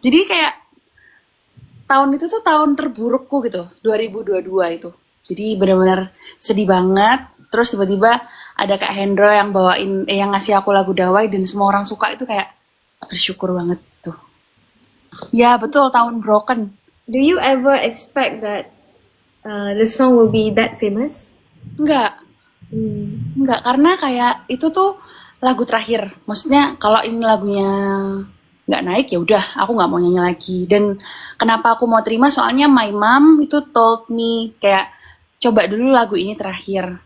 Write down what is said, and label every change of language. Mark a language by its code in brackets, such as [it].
[id] Jadi kayak tahun itu tuh tahun terburukku gitu 2022 itu. Jadi benar-benar sedih banget. Terus tiba-tiba ada Kak Hendro yang bawain yang ngasih aku lagu Dawai dan semua orang suka itu kayak bersyukur banget gitu. Ya betul tahun broken. [en] Do you ever expect that the song will be that famous? [id] Enggak, enggak karena kayak itu tuh lagu terakhir. Maksudnya kalau ini lagunya nggak naik ya udah aku nggak mau nyanyi lagi. Dan kenapa aku mau terima soalnya [en] my mom [id] itu [en] told me [id] kayak coba dulu lagu ini terakhir.